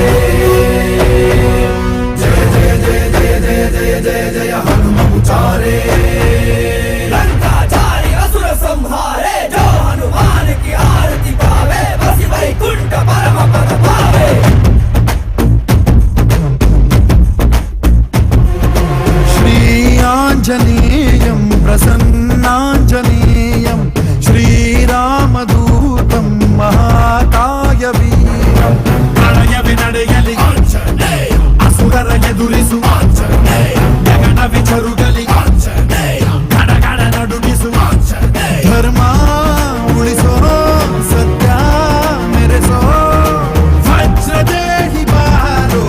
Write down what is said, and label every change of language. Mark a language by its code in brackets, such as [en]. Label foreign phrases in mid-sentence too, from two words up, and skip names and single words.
[hi] जय जय जय जय जय जय जय जय हनुम उचारे. ಲಂಕಾಚಾರಿ असुर संहारे, जो हनुमान की आरती पावे, बसी वैकुंठ परम पद पावे. [sa] श्री आंजनेयं प्रसन्नांजनेयं श्रीरामदूतं महाकाय वीरं. [kn] ಪ್ರಳಯವೇ ನಡೆಯಲಿ ಆಂಜನೇಯ, ಅಸುರರ ಎದುರಿಸು ಆಂಜನೇಯ, ಗಗನ ವಿಚರುಗಲಿ ಆಂಜನೇಯ, ಗಡಗಡ ನಡುಗಿಸು ಆಂಜನೇಯ. ಧರ್ಮ ಉಳಿಸೋ, ಸತ್ಯ ಮೆರೆಸೋ, ವಜ್ರದೇಹಿ ಬಾರೋ.